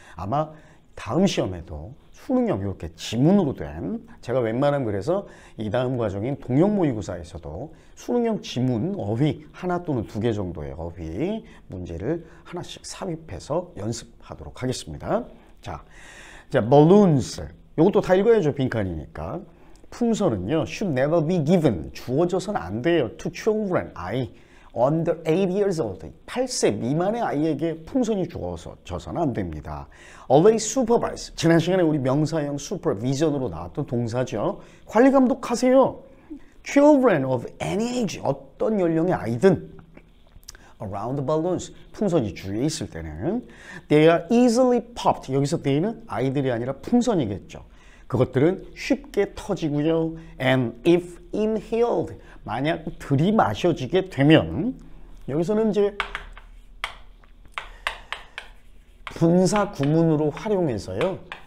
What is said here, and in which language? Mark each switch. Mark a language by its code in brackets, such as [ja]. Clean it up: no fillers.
[ko] 아마 다음 시험에도 수능형 이렇게 지문으로 된, 제가 웬만하면 그래서 이 다음 과정인 동형모의고사에서도 수능형 지문 어휘 하나 또는 2개 정도의 어휘 문제를 하나씩 삽입해서 연습하도록 하겠습니다. 자, balloons. 이것도 다 읽어야죠. 빈칸이니까. [en] 풍선은요, should never be given. [ko] 주어져서는 안 돼요. [en] to children, 아이. under 8 years old, [ko] 8세 미만의 아이에게 풍선이 주어져서는 안 됩니다. [en] Always supervise. [ko] 지난 시간에 우리 명사형 supervision으로 나왔던 동사죠. 관리 감독하세요. [en] Children of any age, [ko] 어떤 연령의 아이든 [en] around the balloons, [ko] 풍선이 주위에 있을 때는 [en] they are easily popped. [ko] 여기서 they는 아이들이 아니라 풍선이겠죠. 그것들은 쉽게 터지고요. [en] And if inhaled, [ko] 만약 들이마셔지게 되면, 여기서는 이제 분사 구문으로 활용해서요.